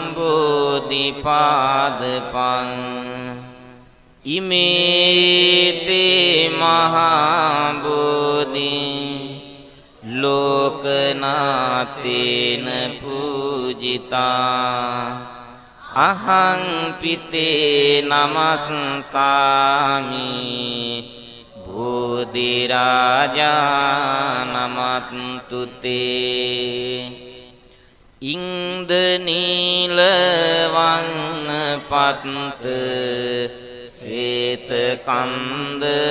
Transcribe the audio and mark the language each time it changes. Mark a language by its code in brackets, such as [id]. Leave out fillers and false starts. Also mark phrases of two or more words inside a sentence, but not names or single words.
[pi] බෝධිපාදපං ඉමේතේ මහා බෝධි ලෝකනාතේන පූජිතා අහං පිතේ නමස්සාමි බෝධි රාජා නමස්තුතේ ඉන්ද නීල වන්න පත්ත සේත කන්ද